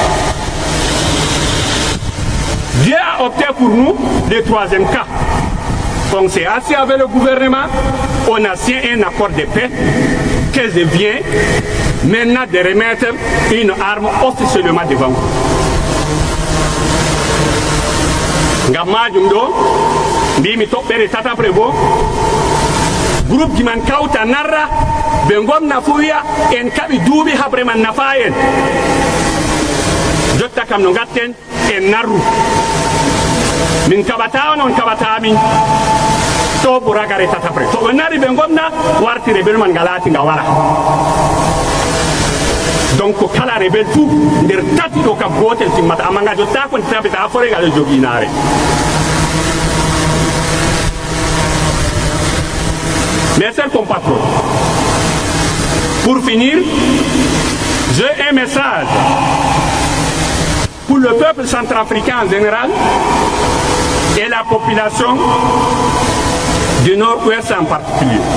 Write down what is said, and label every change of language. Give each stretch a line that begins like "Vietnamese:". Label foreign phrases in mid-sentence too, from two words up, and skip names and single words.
French: Dieu a opté pour nous le troisième cas. On s'est assis avec le gouvernement, on a signé un accord de paix que je viens maintenant de remettre une arme officiellement devant vous.
Fula: Ngamajum do, mbimi toɓɓere tataɓre bo, groupe ji man kawta narra, ɓe gomna fu wiya en kaɓi duuɓi haɓre man nafa en. Jotta kam no gatten en narru. Min kaɓata on, on kaɓata min. To ɓo ragare tataɓre. To ɓe nari ɓe gomna, warti rebel man nga laati nga wara. Donc kala rebel fu nder tati ɗo kam gotel timmata, amma nga jotta kon tabita fore nga ɗo jogii naare.
French: Mes chers compatriotes, pour finir, j'ai un message pour le peuple centrafricain en général et la population du Nord-Ouest en particulier.